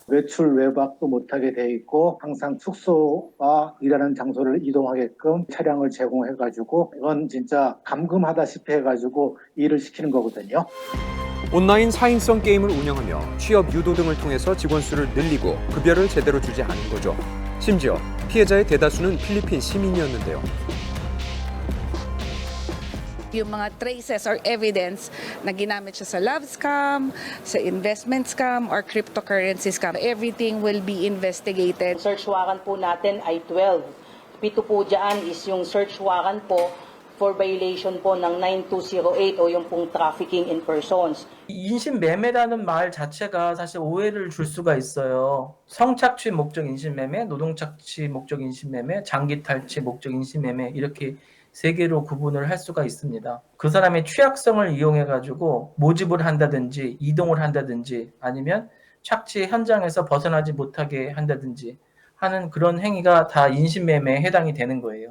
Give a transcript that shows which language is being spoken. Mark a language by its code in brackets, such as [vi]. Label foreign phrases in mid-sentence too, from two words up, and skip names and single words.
[ko] 외출 외박도 못하게 돼 있고 항상 숙소와 일하는 장소를 이동하게끔 차량을 제공해가지고 이건 진짜 감금하다시피 해가지고 일을 시키는 거거든요. 온라인 4인성 게임을 운영하며 취업 유도 등을 통해서 직원 수를 늘리고 급여를 제대로 주지 않은 거죠. 심지어 피해자의 대다수는 필리핀 시민이었는데요. [tl] Yung mga [en] traces or evidence [tl] na ginamit siya sa [en] love scam, [tl] sa [en] investment scam, or cryptocurrency scam, everything will be investigated. Search warrant [tl] po natin ay 12. 7 po dyan is yung [en] search warrant [tl] po [en] for violation [tl] po ng 9208 o yung pong [en] trafficking in persons. [ko] 인신매매라는 말 자체가 사실 오해를 줄 수가 있어요. 성착취 목적 인신매매, 노동착취 목적 인신매매, 장기탈취 목적 인신매매 이렇게 세 개로 구분을 할 수가 있습니다. 그 사람의 취약성을 이용해가지고 모집을 한다든지 이동을 한다든지 아니면 착취 현장에서 벗어나지 못하게 한다든지 하는 그런 행위가 다 인신매매에 해당이 되는 거예요.